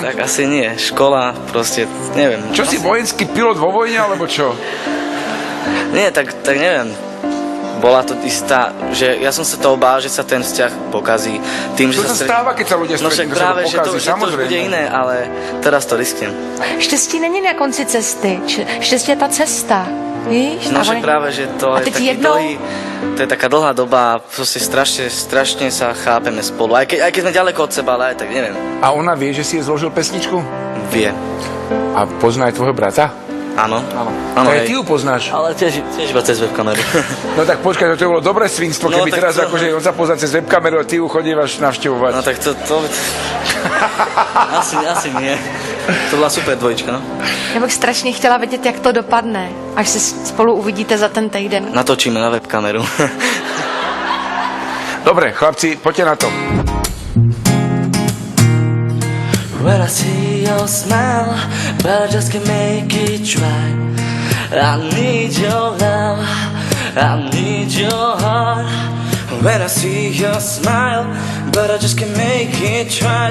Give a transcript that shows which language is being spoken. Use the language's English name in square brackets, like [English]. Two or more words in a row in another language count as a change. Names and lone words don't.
[Slovak] Tak asi nie. Škola, proste, neviem. Čo si vojenský pilot vo vojne, alebo čo? Nie, tak neviem. Bola to istá, že ja som sa toho bál, že sa ten vzťah pokazí. Tým, že To sa stáva, keď sa ľudia No však stretnú, práve, to že pokazí, to už bude iné, ale teraz to risknem. [Czech] Štěstí není na konci cesty. Štěstí je ta cesta. Víš? No [Slovak] A však oni- práve, že to A je [Czech] teď [Slovak] taký [Czech] jednou- [Slovak] dlhý, to je taká dlhá doba a proste strašne sa chápeme spolu. Aj keď sme ďaleko od seba, ale aj tak neviem. A ona vie, že si je zložil pesničku? Vie. A pozná aj tvojho brata? Áno. To aj ty ju poznáš. Ale tiež iba cez webkameru. No tak počkaj, to bolo dobré svinstvo, No, keby tak teraz to- akože on sa pozná cez webkameru a ty ju chodívaš navštevovať. No tak to... asi nie. To bola super dvojička, no. [Czech] Já bych strašně chtěla vědět, jak to dopadne, až se spolu uvidíte za ten týden. [Slovak] Natočíme na webkameru. Dobre, chlapci, poďte na to. [English] When I see your smile, but I just can't make it right. I need your love, I need your heart. When I see your smile, but I just can't make it right.